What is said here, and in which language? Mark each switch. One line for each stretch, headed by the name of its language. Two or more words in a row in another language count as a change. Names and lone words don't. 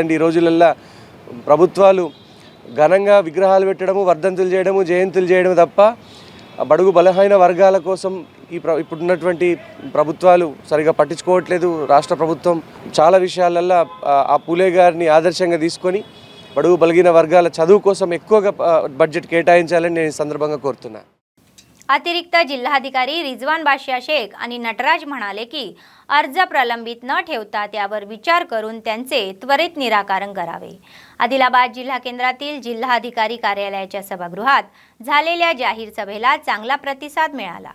Telugu: ఈ రోజులల్లో ప్రభుత్వాలు ఘనంగా విగ్రహాలు పెట్టడము, వర్ధంతులు చేయడము, జయంతులు చేయడము తప్ప బడుగు బలహీన వర్గాల కోసం ఇప్పుడున్నటువంటి ప్రభుత్వాలు సరిగా పట్టించుకోవట్లేదు. రాష్ట్ర ప్రభుత్వం చాలా విషయాలల్లో ఆ పూలే గారిని ఆదర్శంగా తీసుకొని బడుగు బలహీన వర్గాల చదువు కోసం ఎక్కువగా బడ్జెట్ కేటాయించాలని నేను ఈ संदर्भांगा కోరుతున్నాను.
Marathi: अतिरिक्त जिल्हाधिकारी रिजवान बादशाह शेख आणि नटराज म्हणाले की अर्ज प्रलंबित न ठेवता त्यावर विचार करून त्यांचे त्वरित निराकरण करावे. आदिलाबाद जिल्हा केंद्रातील जिल्हाधिकारी कार्यालयाच्या सभागृहात झालेल्या जाहीर सभेला चांगला प्रतिसाद मिळाला.